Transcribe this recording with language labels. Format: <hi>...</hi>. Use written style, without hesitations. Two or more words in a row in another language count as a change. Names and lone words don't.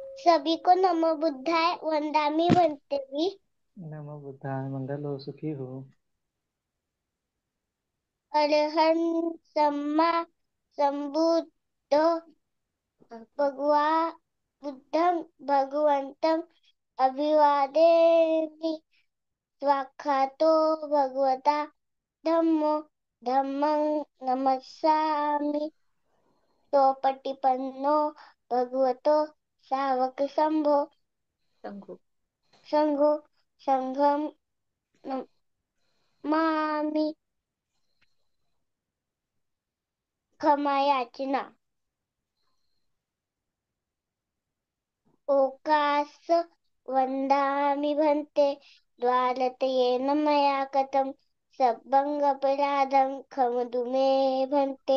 <hi>सभी को</hi> <pi>नमो बुद्धाय वंदामि बनते भी। नमो बुद्धाय</pi> <hi>मंगल हो सुखी हो।</hi> <pi>अरहं सम्मा संबुद्धो भगवा बुद्धं भगवन्तं अभिवादेमि। स्वाक्षातो भगवता धम्मो धम्मं नमस्सामि। सोपटिपन्नो भगवतो सावक संघो संघो संघं नमामि।</pi> <hi>क्षमा याचना।</hi> <pi>ओकास वंदामि भन्ते द्वारतयेन मया कृतं सब्बंगपराधं क्षमतु मे भन्ते।</pi>